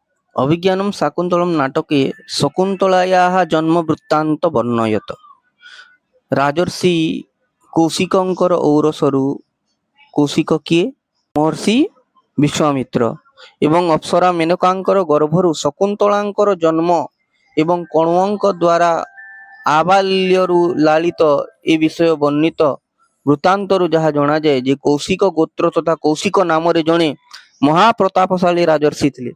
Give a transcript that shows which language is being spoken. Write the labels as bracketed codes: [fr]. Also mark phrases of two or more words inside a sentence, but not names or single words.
[sa] अभिज्ञानं शाकुन्तलं नाटके शकुन्तलायाः जन्मवृत्तान्त वर्णयत। [or] राजर्षि कौशिकଙ୍କର ଔରସରୁ କୌଶିକ କିଏ? ମହର୍ଷି ବିଶ୍ୱାମିତ୍ର। ଏବଂ ଅପ୍ସରା ମେନକାଙ୍କର ଗର୍ଭରୁ ଶକୁନ୍ତଳାଙ୍କର ଜନ୍ମ ଏବଂ କଣ୍ୱଙ୍କ ଦ୍ୱାରା ଆବାଲ୍ୟରୁ ଲାଳିତ ଏ ବିଷୟ ବର୍ଣ୍ଣିତ ବୃତ୍ତାନ୍ତରୁ ଯାହା ଜଣାଯାଏ ଯେ କୌଶିକ ଗୋତ୍ର ତଥା କୌଶିକ ନାମରେ ଜଣେ ମହାପ୍ରତାପଶାଳୀ ରାଜର୍ଷି ଥିଲେ।